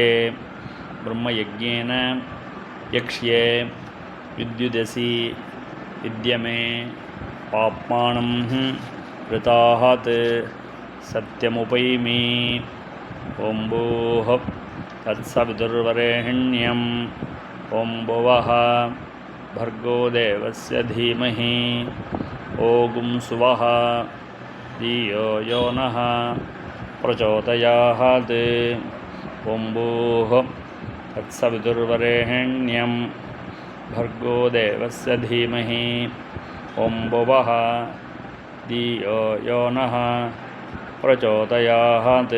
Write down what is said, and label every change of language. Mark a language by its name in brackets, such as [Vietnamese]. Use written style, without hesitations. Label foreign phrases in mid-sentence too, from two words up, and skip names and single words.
[Sanskrit] ब्रह्मयज्ञेन यक्ष्ये विद्युदसि विद्यमे पाप्मानं ऋतात् सत्यमुपैमि. ओम्भूः तत्सवितुर्वरेण्यं ओम्भुवः भर्गो देवस्य धीमहि ओगुं सुवः धियो यो नः प्रचोदयात्. ओम्बूः तत्सवितुर्वरेण्यं भर्गो देवस्य धीमहि ओम्बुवः धियो यो नः प्रचोदयात्.